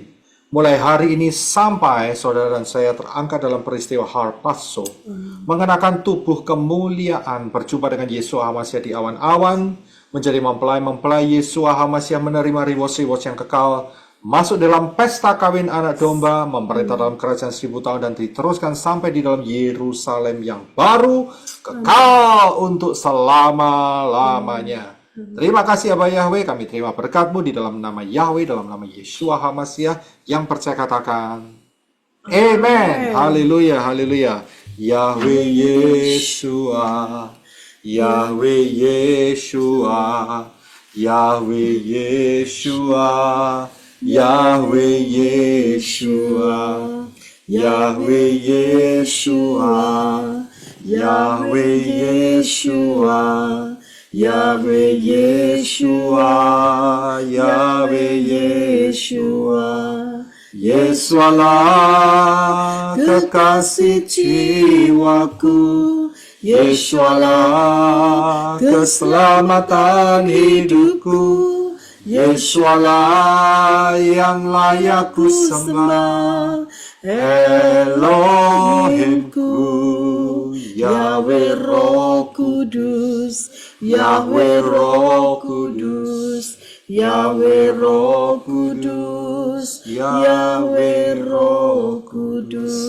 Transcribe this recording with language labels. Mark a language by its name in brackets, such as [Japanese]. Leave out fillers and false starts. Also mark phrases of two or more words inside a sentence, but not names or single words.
[Indonesian] Mulai hari ini sampai saudara dan saya terangkat dalam peristiwa harpazo, mengenakan tubuh kemuliaan, berjumpa dengan Yeshua HaMashiach di awan-awan, menjadi mempelai-mempelai Yeshua HaMashiach, menerima reward-reward yang kekal, masuk dalam pesta kawin anak domba, memerintah dalam kerajaan 1000 tahun, dan diteruskan sampai di dalam Yerusalem yang baru, kekal untuk selama-lamanya. Terima kasih Abah Yahweh, kami terima berkat-Mu di dalam nama Yahweh, dalam nama Yeshua HaMashiach. Yang percaya katakan Amen. Haleluya, haleluya. Yahweh Yeshua, Yahweh Yeshua, Yahweh Yeshua, Yahweh Yeshua, Yahweh Yeshua, Yahweh Yeshua, Yahweh Yeshua, Yahweh Yeshua. Yesualah kekasih jiwaku, Yesualah keselamatan hidupku, Yesualah yang layak ku sembah, Elohimku, Yahweh Roh Kudus, Yahweh Roh Kudus, Yahweh Roh Kudus, Yahweh Roh Kudus.